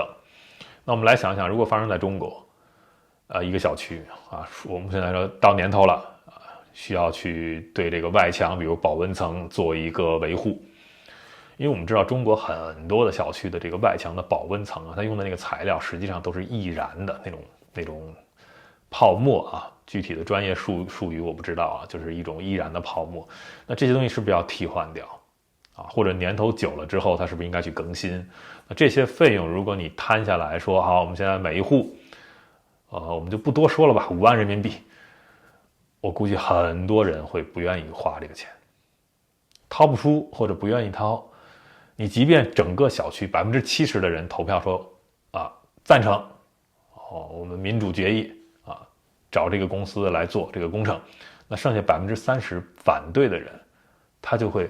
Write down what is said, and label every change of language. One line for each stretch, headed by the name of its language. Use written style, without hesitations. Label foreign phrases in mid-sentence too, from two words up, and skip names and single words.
Chinese: 那我們來想想，如果發生在中國，一個小區啊，我們現在說到年頭了啊，需要去對這個外牆，比如保溫層做一個維護。因為我們知道中國很多的小區的這個外牆的保溫層啊，它用的那個材料實際上都是易燃的那種泡沫啊，具體的專業術語我不知道啊，就是一種易燃的泡沫。那這些東西是不是要替換掉？或者年頭久了之後，它是不是應該去更新？那這些費用，如果你攤下來說，好，我們現在每一戶，我們就不多說了吧，5萬人民幣，我估計很多人會不願意花這個錢，掏不出或者不願意掏。你即便整個小區70%的人投票說啊贊成，我們民主決議啊，找這個公司來做這個工程，那剩下30%反對的人，他就會。